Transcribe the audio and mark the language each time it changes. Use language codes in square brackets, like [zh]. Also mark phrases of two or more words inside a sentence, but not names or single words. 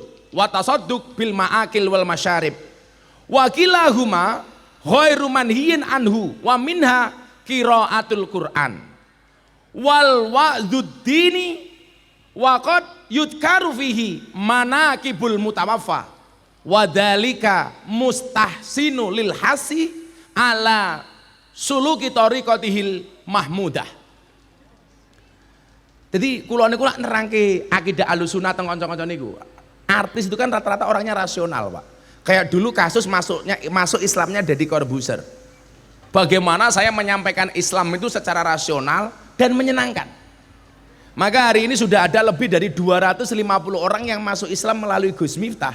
[ar] وتصدق بالمآكل والمشارب وكلاهما غير منهي عنه ومنها قراءة القرآن والوعظ الديني وقد يذكر فيه مناقب المتوفى وذلك مستحسن للحث على سلوك طريقته المحمودة. [jv] Jadi kula niku lak nerangke akidah Ahlussunnah teng kanca-kanca niku. [id] Artis itu kan rata-rata orangnya rasional, Pak. Kayak dulu kasus masuk Islamnya Deddy Corbuzier. Bagaimana saya menyampaikan Islam itu secara rasional dan menyenangkan. Maka hari ini sudah ada lebih dari 250 orang yang masuk Islam melalui Gus Miftah.